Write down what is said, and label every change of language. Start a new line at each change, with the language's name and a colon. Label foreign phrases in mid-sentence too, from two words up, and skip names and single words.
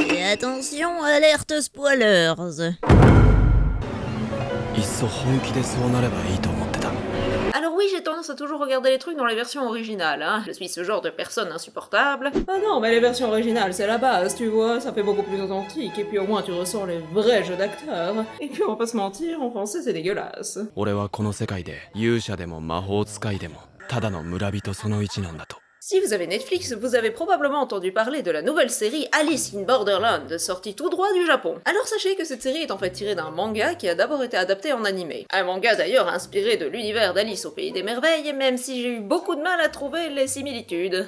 French: Attention, alerte spoilers. Alors oui, j'ai tendance à toujours regarder les trucs dans les versions originales, hein. Je suis ce genre de personne insupportable. Ah non, mais les versions originales, c'est la base, tu vois, ça fait beaucoup plus authentique, et puis au moins tu ressens les vrais jeux d'acteurs. Et puis on va pas se mentir, en français c'est dégueulasse.
Japanese: 俺はこの世界で勇者でも魔法使いでもただの村人その一なんだと。
French: Si vous avez Netflix, vous avez probablement entendu parler de la nouvelle série Alice in Borderland, sortie tout droit du Japon. Alors sachez que cette série est en fait tirée d'un manga qui a d'abord été adapté en animé. Un manga d'ailleurs inspiré de l'univers d'Alice au Pays des Merveilles, même si j'ai eu beaucoup de mal à trouver les similitudes.